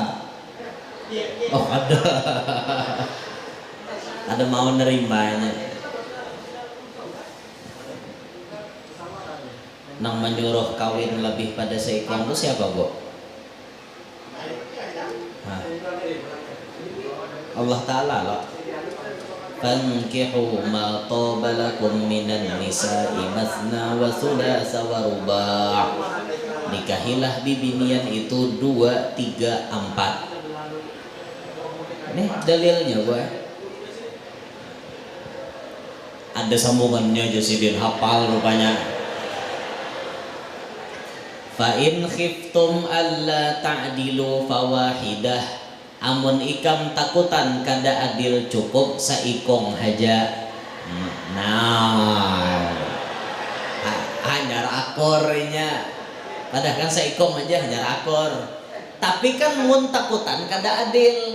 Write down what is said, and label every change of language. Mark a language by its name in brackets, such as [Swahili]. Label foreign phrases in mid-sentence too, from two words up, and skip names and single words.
[Banjar] Oh ada mau nerimanya. Nang menyuruh kawin lebih pada seikong itu siapa Bu? Allah Ta'ala loh. [Arabic] فانكحوا ما طاب لكم من النساء مثنى وثلاث ورباع'. [Banjar] Nikahilah bibinian itu 2, 3, 4. Nih dalilnya gue. Ada sambungannya Jasidin hafal rupanya. [Arabic] فإن خفتم ألا تعدلوا فواحدة. [Banjar] Amun ikam takutan kada adil cukup saikong haja. Nah, hajar akornya. Padahal kan saikong aja hajar akor. Tapi kan mun takutan kada adil.